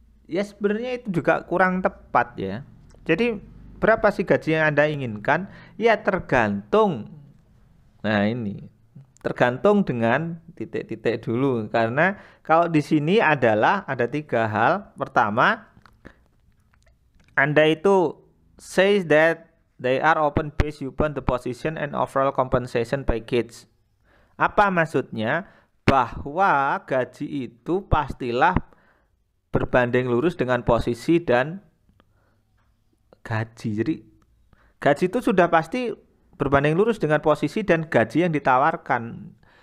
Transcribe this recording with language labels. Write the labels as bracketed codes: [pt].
[id] Ya sebenarnya itu juga kurang tepat ya. Jadi berapa sih gaji yang Anda inginkan? Ya tergantung. Nah ini tergantung dengan titik-titik dulu. Karena kalau di sini adalah ada 3 hal. Pertama, Anda itu [en] says that they are open based upon the position and overall compensation package. [id] Apa maksudnya? Bahwa gaji itu pastilah berbanding lurus dengan posisi dan gaji. Jadi gaji itu sudah pasti berbanding lurus dengan posisi dan gaji yang ditawarkan.